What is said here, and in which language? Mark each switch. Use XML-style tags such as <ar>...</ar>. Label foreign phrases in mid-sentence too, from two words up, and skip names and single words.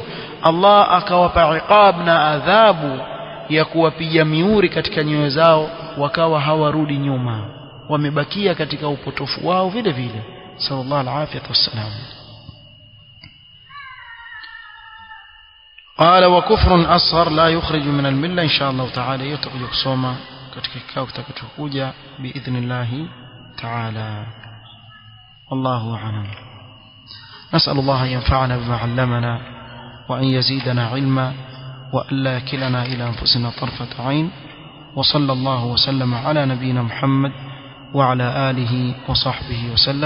<sw>Allah akawapa iqab na adhabu ya kuwapiga miuri katika nyoyo zao, wakawa hawarudi nyuma, wamebakia katika upotofu wao vile vile.</sw> <ar>صلى الله عليه وسلم. قال وكفر أصغر لا يخرج من الملة إن شاء الله تعالى يتقج</ar> <sw>kusoma katika kikao kitakachokuja</sw> <ar>باذن الله تعالى. والله أعلم. نسأل الله أن ينفعنا بما علمنا وأن يزيدنا علما وأن لا يكلنا إلى أنفسنا طرفة عين. وصلى الله وسلم على نبينا محمد وعلى آله وصحبه وسلم.</ar>